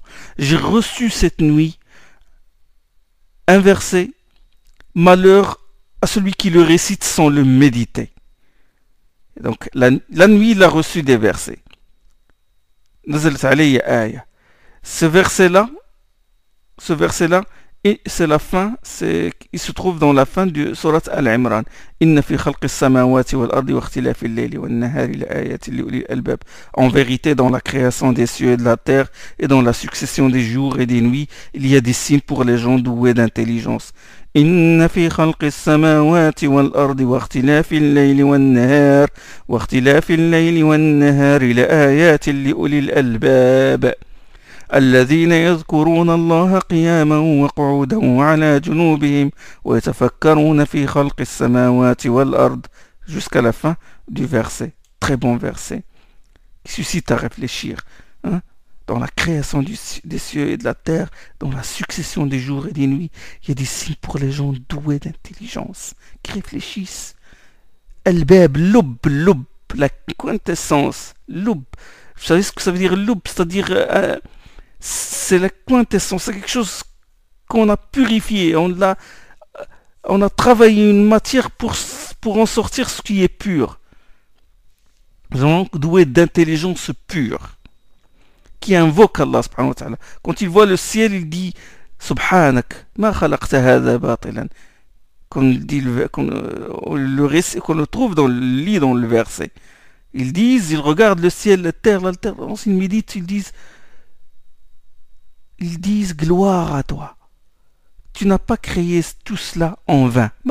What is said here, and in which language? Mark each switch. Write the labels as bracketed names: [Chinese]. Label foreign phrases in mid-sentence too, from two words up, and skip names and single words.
[French] J'ai reçu cette nuit un verset, malheur à celui qui le récite sans le méditer. Et donc la nuit, il a reçu des versets. Ce verset-là, et c'est la fin, il se trouve dans la fin de sourate Al-Imran. [Arabic] إن في خلق السماوات والأرض واختلاف الليل والنهار لآيات لأولي الألباب. [French] En vérité, dans la création des cieux et de la terre et dans la succession des jours et des nuits, il y a des signes pour les gens doués d'intelligence. [Arabic] إن في خلق السماوات والأرض واختلاف الليل والنهار لآيات لأولي الألباب. الذين يذكرون الله قياما وقعودا وعلى جنوبهم ويتفكرون في خلق السماوات والأرض [French] jusqu'à la fin du verset. Très bon verset qui suscite à réfléchir. Hein? Dans la création des cieux et de la terre, dans la succession des jours et des nuits, il y a des signes pour les gens doués d'intelligence qui réfléchissent. Al-Bab, lub, la quintessence. Lub. Vous savez ce que ça veut dire lub? C'est-à-dire... c'est la quintessence, c'est quelque chose qu'on a purifié, on a travaillé une matière pour en sortir ce qui est pur. Nous sommes doués d'intelligence pure, qui invoque Allah [Arabic] سبحانه وتعالى. [French] Quand il voit le ciel, il dit [Arabic] سبحانك ما خلقت هذا باطلا. [French] Comme le trouve dans le verset. Ils regardent le ciel, la terre, l'alternance, ils méditent, ils disent gloire à toi. Tu n'as pas créé tout cela en vain.